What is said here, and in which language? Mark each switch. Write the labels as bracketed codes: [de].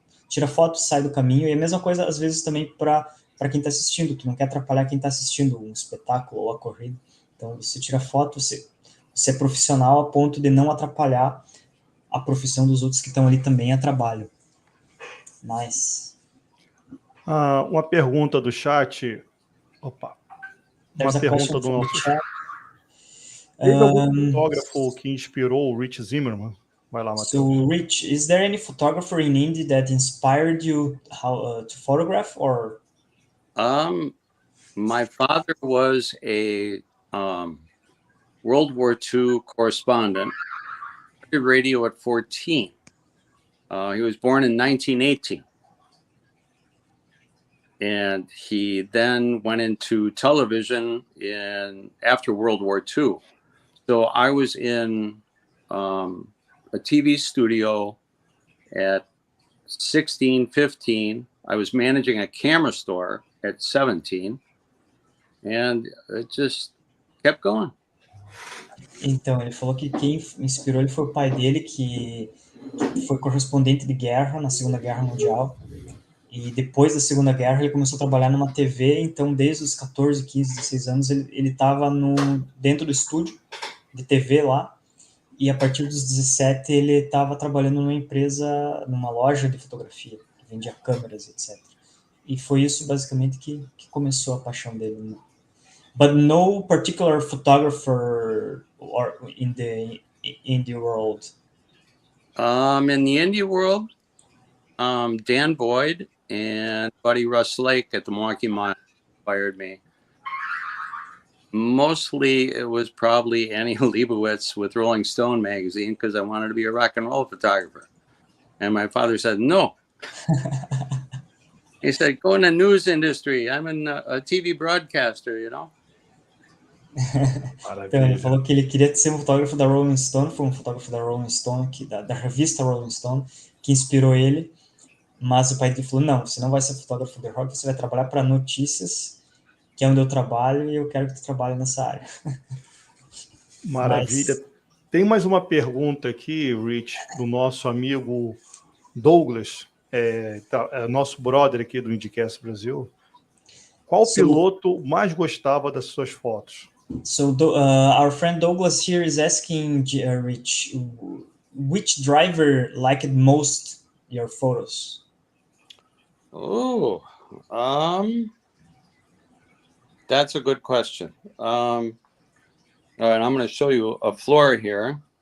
[pt] Tira foto, sai do caminho, e a mesma coisa às vezes também para quem está assistindo, tu não quer atrapalhar quem está assistindo um espetáculo ou a corrida, então você tira foto, você é profissional a ponto de não atrapalhar a profissão dos outros que estão ali também a trabalho. Mas... uma pergunta do chat. Opa. Uma pergunta do nosso chat. Teve algum fotógrafo que inspirou o Rich Zimmermann? Vai lá, Matheus. [en] So, Rich, is there any photographer in Indy that inspired you to photograph, or? My father was a World War II correspondent. He did radio at 14. He was born in 1918. And he then went into television after World War II. So I was in a TV studio at 16, 15. I was managing a camera store at 17. And it just kept going. [pt] Então, ele falou que quem inspirou ele foi o pai dele, que foi correspondente de guerra na Segunda Guerra Mundial. E depois da Segunda Guerra ele começou a trabalhar numa TV, então desde os 14, 15, 16 anos ele estava dentro do estúdio de TV lá, e a partir dos 17 ele estava trabalhando numa empresa, numa loja de fotografia, que vendia câmeras, etc. E foi isso basicamente que começou a paixão dele. [en] But no particular photographer in the indie world. In the indie world, Dan Boyd and Buddy Russ Lake at the Milwaukee Mile inspired me. Mostly it was probably Annie Leibovitz with Rolling Stone magazine, because I wanted to be a rock and roll photographer. And my father said, no. He said, go in the news industry. I'm a TV broadcaster, [pt] Então, ele falou que ele queria ser um fotógrafo da Rolling Stone, foi um fotógrafo da Rolling Stone, da revista Rolling Stone, que inspirou ele, mas o pai dele falou, não, você não vai ser fotógrafo de rock, você vai trabalhar para notícias, que é onde eu trabalho, e eu quero que tu trabalhe nessa área. Maravilha. Tem mais uma pergunta aqui, Rich, do nosso amigo Douglas, nosso brother aqui do IndyCast Brasil. Qual piloto mais gostava das suas fotos? [en] So our friend Douglas here is asking Rich, which driver liked most your photos? Oh, that's a good question. All right, I'm going to show you a floor here.